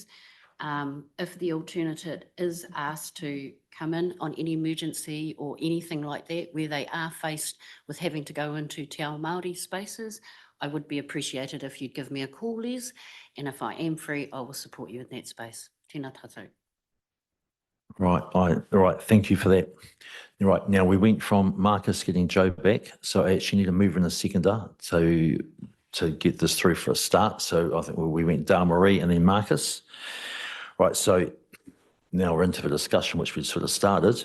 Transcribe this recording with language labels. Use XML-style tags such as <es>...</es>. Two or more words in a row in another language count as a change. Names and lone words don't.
<en>If the alternative is asked to come in on any emergency or anything like that, where they are faced with having to go into</en> <mi>Te Ao Māori</mi> <en>spaces, I would be appreciated if you'd give me a call, Les, and if I am free, I will support you in that space.</en> <mi>Tēnā tātou.</mi> <en>Right, all right, thank you for that. Right, now we went from Marcus getting Joe back, so I actually need to move in a seconder to get this through for a start. So I think we went Dale Marie and then Marcus. Right, so now we're into the discussion which we sort of started.</en>